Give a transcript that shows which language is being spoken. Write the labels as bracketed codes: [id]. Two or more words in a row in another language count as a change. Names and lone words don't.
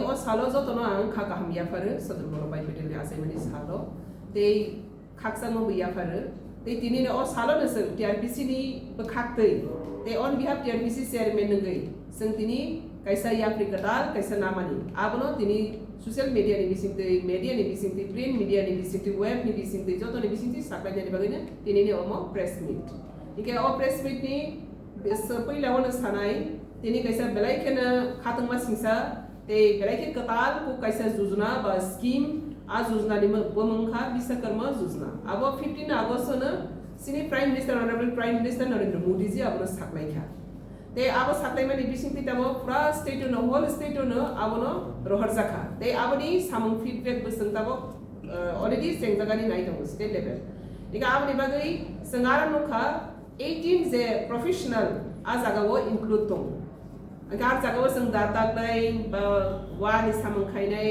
[brx] अ सालो जतनो आं खाका हामयाफारो सरदार वल्लभभाई पटेलनि आसाइमानि सालो ते खाकसाङो बैयाफारो ते दिनैनि अ सालो जों टीआरपीसी नि बखाक्तै ते [en] on behalf TRPC chairman [brx] नंगै जों दिनै कैसा याफ्रिकटाल कैसा नामानि आबनो दिनै [en] social media [brx] नि बिसिंथै मीडिया नि बिसिंथै [en] print media [brx] नि बिसिंथै वेब नि बिसिंथै जतनो बिसिंथै साप्लायनि बागैनो दिनैनि अ [en] press meet [brx] इके अ [en] press meet [brx] नि पहिलावनो सानाय दिनै कैसा बेलायखेनो खातंमा सिंसा ते बेलायखे कताल को कैसा योजना बा स्कीम आ योजना नि बमंखा विश्वकर्मा योजना अब 15 अगस्त न सिनि [en] prime minister honourable prime minister Narendra Modi ji [brx] आबनो साप्लायखा ते आबो साप्लायमानि बिसिंथि तमो पुरा स्टेट नो [en] whole state [brx] नो आबनो रहर जाखा ते आबनि सामं फीडबैक बसंताबो ऑलरेडी सेंजागानि नायदों [en] state level [brx] इका आबनि बागै संगारा नखा 18 जे प्रोफेशनल आ जागावो इंक्लूड दं आर जागावो जों दातानाय बा वानि सामं खायनाय